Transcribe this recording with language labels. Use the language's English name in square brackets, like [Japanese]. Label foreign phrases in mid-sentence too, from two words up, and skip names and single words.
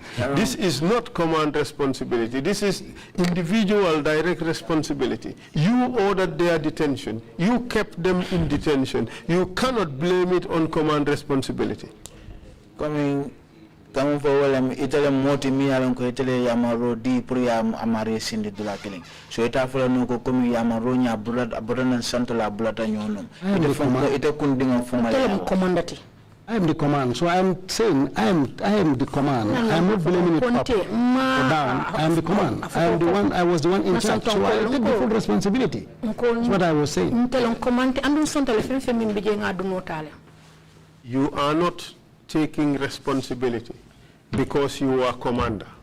[English] This is not command responsibility. This is individual direct responsibility. You ordered their detention. You kept them in detention. You cannot blame it on command responsibility. Coming forward, [Mandingo] Italy moti mi alon ko Italy yamaro di pour yam amare sindi dula killing. So ita fula no ko komi yamaro nya bulata bulata nyono. Ita kundinga fuma. Commandati. [English] I am the command, so I am saying I am the command. I am not blaming it up or down. I am the command. I am the one. I was the one in charge, so I take the full responsibility. That's what I was saying. You are not taking responsibility because you are commander.